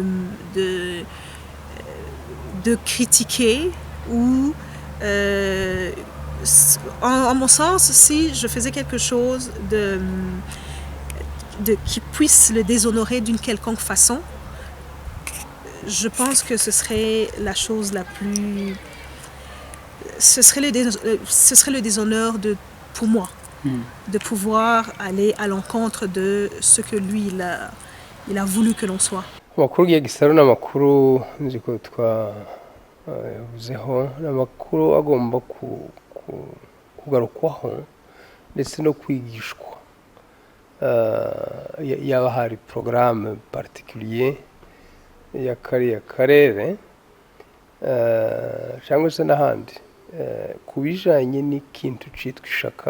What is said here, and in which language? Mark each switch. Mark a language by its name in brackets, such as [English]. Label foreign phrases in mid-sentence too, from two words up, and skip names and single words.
[French] de critiquer ou en mon sens, si je faisais quelque chose qui puisse le déshonorer d'une quelconque façon, je pense que ce serait la chose la plus... Ce serait le déshonneur pour moi, de pouvoir aller à l'encontre de ce que lui, il a voulu que l'on soit. [Kinyarwanda] Amakuru y'Igisaro n'amakuru nzi ko twavuzeho n'amakuru agomba kugarukwaho ndetse no kwigishwa. Yaba hari porogaramu particulier ya kariya karere cyangwa se n'ahandi ku bijyanye n'ikintu cyitwa ishaka.